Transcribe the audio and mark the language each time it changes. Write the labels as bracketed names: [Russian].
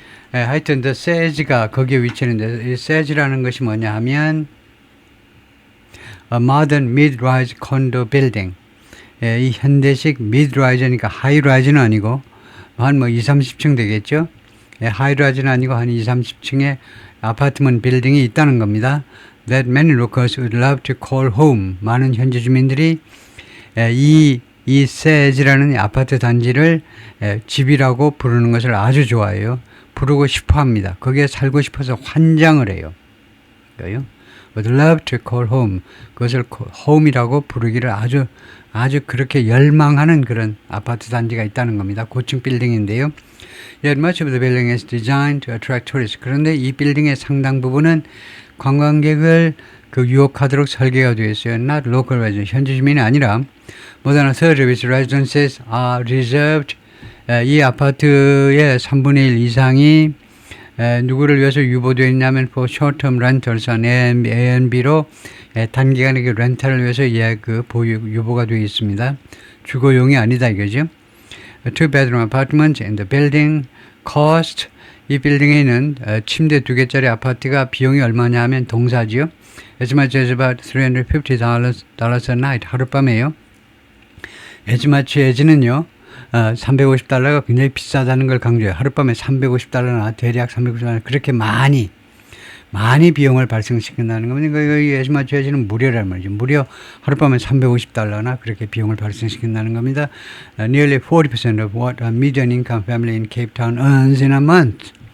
[Korean] 하여튼 the sage가 거기에 위치했는데 이 sage라는 것이 뭐냐 하면 [English] a modern mid-rise condo building. [Korean] 이 현대식 mid-rise니까 high-rise는 아니고 한 20, 30층 되겠죠. high-rise는 아니고 한 20, 30층의 아파트먼트 빌딩이 있다는 겁니다. [English] That many locals would love to call home. [Korean] 많은 현지 주민들이 이 sage라는 아파트 단지를 집이라고 부르는 것을 아주 좋아해요. 부르고 싶어 합니다. 거기에 살고 싶어서 환장을 해요. 그러니까요. would love to call home. 그것을 home이라고 부르기를 아주 그렇게 열망하는 그런 아파트 단지가 있다는 겁니다. 고층 빌딩인데요. [English] Yet much of the building is designed to attract tourists. [Korean] 그런데 이 빌딩의 상당 부분은 관광객을 유혹하도록 설계가 되어 있어요. [English] Not local residents. [Korean] 현지 주민이 아니라 [English] more than a third of its residences are reserved. [Korean] 이 아파트의 3분의 1 이상이 누구를 위해서 유보되어 있냐면 [English] for short-term rentals, [Korean] A&B로 단기간의 렌탈을 위해서 유보가 되어 있습니다. 주거용이 아니다 이거죠. [English] Two-bedroom apartments in the building cost. [Korean] 이 빌딩에 있는 침대 2개짜리 아파트가 비용이 얼마냐 하면 동사지요. [English] As much as about $350 a night. [Korean] 하룻밤에요. as much as는요. 350달러가 굉장히 비싸다는 걸 강조해요. 하룻밤에 350달러나 대략 350달러 그렇게 많이 비용을 발생시킨다는 겁니다. 이 as much as는 무료란 말이죠. 무려 하룻밤에 350달러나 그렇게 비용을 발생시킨다는 겁니다. [English] Nearly 40% of what a median income family in Cape Town earns in a month.